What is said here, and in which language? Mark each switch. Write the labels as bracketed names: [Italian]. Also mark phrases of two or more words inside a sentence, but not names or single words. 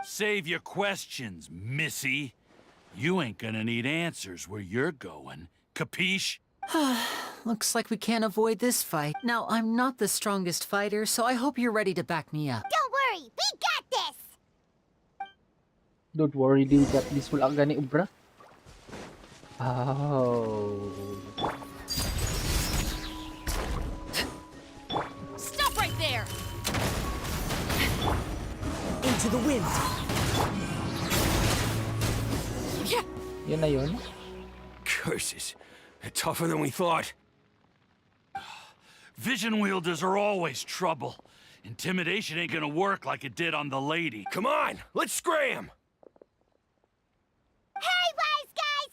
[English] Save your questions, missy. You ain't gonna need answers where you're going. Capiche? Looks like we can't avoid this fight. Now, I'm not the strongest fighter, so I hope you're ready to back me up. Don't worry, we got this! Don't worry, we got this. [Hiligaynon] Wala gani ubra. [English] Oh. Stop right there! Into the wind! [Filipino] Yun na yun. [English] Curses. They're tougher than we thought. Vision wielders are always trouble. Intimidation ain't gonna work like it did on the lady. Come on, let's scram! Hey, wise guys!